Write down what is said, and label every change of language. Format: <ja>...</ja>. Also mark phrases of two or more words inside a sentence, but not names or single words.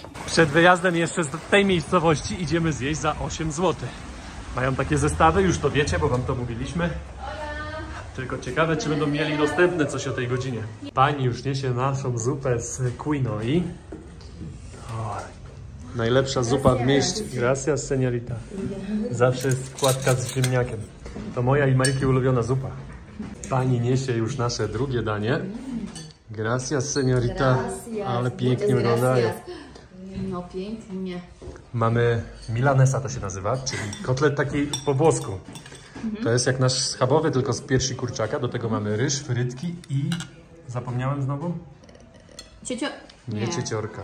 <pl>Przed wyjazdem jeszcze z tej miejscowości idziemy zjeść za 8 zł. Mają takie zestawy, już to wiecie, bo wam to mówiliśmy. Tylko ciekawe, czy będą mieli dostępne coś o tej godzinie. Pani już niesie naszą zupę z quinoi. Najlepsza zupa w mieście.</pl> <es>Gracias, señorita.</es> <pl>Zawsze jest wkładka z ziemniakiem. To moja i Mariki ulubiona zupa. Pani niesie już nasze drugie danie.</pl> <es>Gracias, señorita.</es> <pl>Ale pięknie wyglądają. No pięknie. Mamy milanesa, to się nazywa, czyli kotlet taki po włosku. To jest jak nasz schabowy, tylko z piersi kurczaka. Do tego mamy ryż, frytki i... Zapomniałem znowu? Nie, cieciorka.</pl>